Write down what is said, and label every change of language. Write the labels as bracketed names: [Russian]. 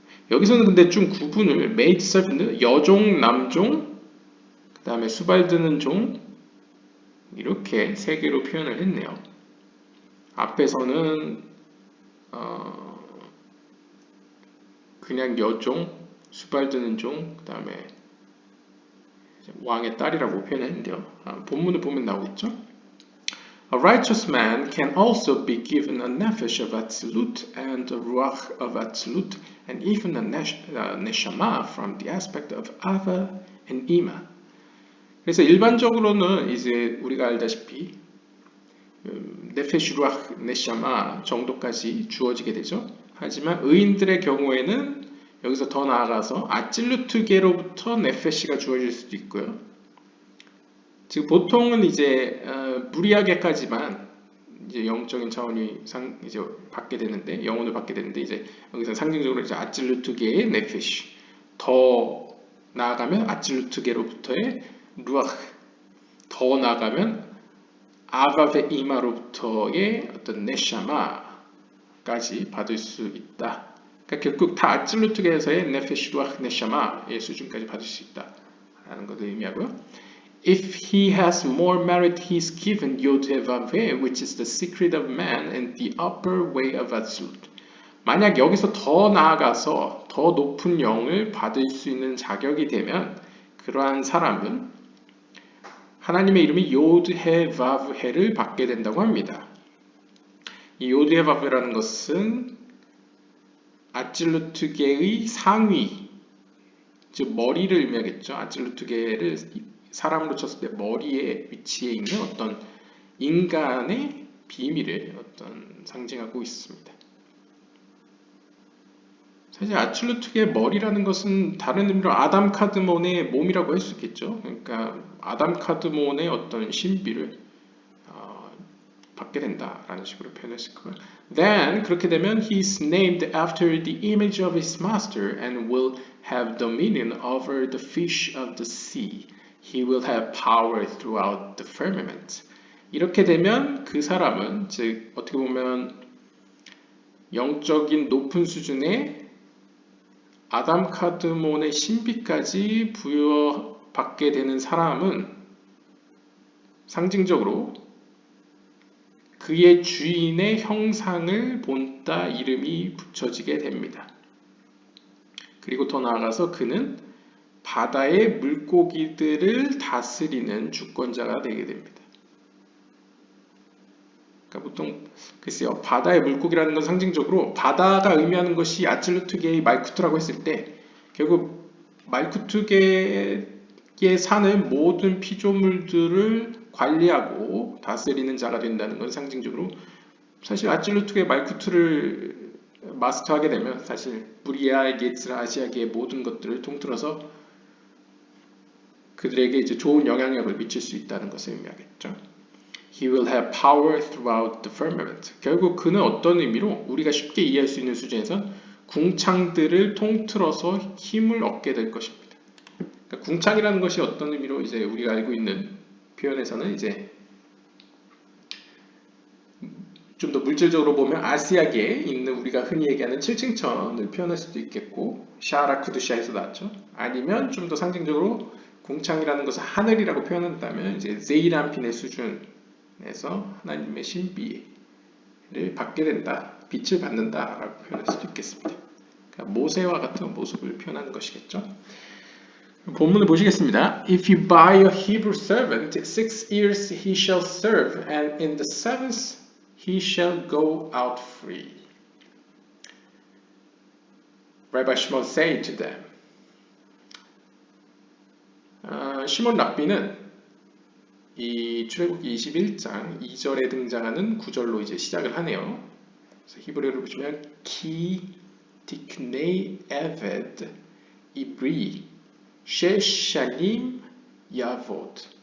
[Korean] 여기서는 근데 좀 구분을 maid servant, 여종, 남종, 그 다음에 수발드는 종 이렇게 세 개로 표현을 했네요. 앞에서는 그냥 여종, 수발드는 종, 그 다음에 왕의 딸이라고 표현했는데요. 본문을 보면 나오겠죠. [English] A righteous man can also be given a nefesh of Atzilut and a ruach of Atzilut and even a neshama from the aspect of Ava and Ima. [Korean] 그래서 일반적으로는 이제 우리가 알다시피 네페시 루ach 네샤마 정도까지 주어지게 되죠. 하지만 의인들의 경우에는 여기서 더 나아가서 아찔루트게로부터 네페시가 주어질 수도 있고요. 즉 보통은 이제 무리하게까지만 이제 영적인 차원이 이제 받게 되는데 영혼을 받게 되는데 이제 여기서 상징적으로 이제 아찔루트게의 네페시 더 나아가면 아찔루트게로부터의 루ach 더 나아가면 아바베 이마로부터의 어떤 네샤마까지 받을 수 있다. 그러니까 결국 다 아찔루트게에서의 네페시 루ach 네샤마의 수준까지 받을 수 있다라는 것을 의미하고요. [English] If he has more merit, he is given Yod-Heh-Vav-Heh, which is the secret of man and the upper way of Atzilut. [Korean] 만약 여기서 더 나아가서 더 높은 영을 받을 수 있는 자격이 되면 그러한 사람은 하나님의 이름이 요드헤바브헤를 받게 된다고 합니다. 이 요드헤바브헤라는 것은 아찔루트게의 상위, 즉 머리를 의미하겠죠. 아찔루트게를 사람으로 쳤을 때 머리에 위치해 있는 어떤 인간의 비밀을 어떤 상징하고 있습니다. 사실 아찔루트게의 머리라는 것은 다른 의미로 아담 카드몬의 몸이라고 할 수 있겠죠. 그러니까 아담 카드몬의 어떤 신비를 받게 된다라는 식으로 표현했을 거예요. [English] Then [Korean] 그렇게 되면 [English] he is named after the image of his master and will have dominion over the fish of the sea. He will have power throughout the firmament. [Korean] 이렇게 되면 그 사람은 즉 어떻게 보면 영적인 높은 수준의 아담 카드몬의 신비까지 부여받게 되는 사람은 상징적으로 그의 주인의 형상을 본따 이름이 붙여지게 됩니다. 그리고 더 나아가서 그는 바다의 물고기들을 다스리는 주권자가 되게 됩니다. 그러니까 보통 글쎄요, 바다의 물고기라는 건 상징적으로 바다가 의미하는 것이 아찔루트게의 말쿠트라고 했을 때 결국 말쿠트게에 사는 모든 피조물들을 관리하고 다스리는 자가 된다는 건 상징적으로 사실 아찔루트게의 말쿠트를 마스터하게 되면 사실 무리아, 게츠라, 아시아계의 모든 것들을 통틀어서 그들에게 이제 좋은 영향력을 미칠 수 있다는 것을 의미하겠죠. [English] He will have power throughout the firmament. [Korean] 결국 그는 어떤 의미로 우리가 쉽게 이해할 수 있는 수준에선 궁창들을 통틀어서 힘을 얻게 될 것입니다. 그러니까 궁창이라는 것이 어떤 의미로 이제 우리가 알고 있는 표현에서는 이제 좀 더 물질적으로 보면 아시아계에 있는 우리가 흔히 얘기하는 7층천을 표현할 수도 있겠고 샤라쿠드샤에서 나왔죠. 아니면 좀 더 상징적으로 궁창이라는 것을 하늘이라고 표현한다면 이제 제이란핀의 수준에서 하나님의 신비를 받게 된다, 빛을 받는다라고 표현할 수도 있겠습니다. 그러니까 모세와 같은 모습을 표현하는 것이겠죠. 본문을 보시겠습니다. [English] If you buy a Hebrew servant, 6 years he shall serve, and in the 7th he shall go out free. Rabbi Shimon said to them. [Korean] 시몬 랍비는 이 출애굽기 21장 2절에 등장하는 구절로 이제 시작을 하네요. 그래서 히브리어를 보시면 [Hebrew] 키 디크네이 에베드 이브리 셰샤님 야보드.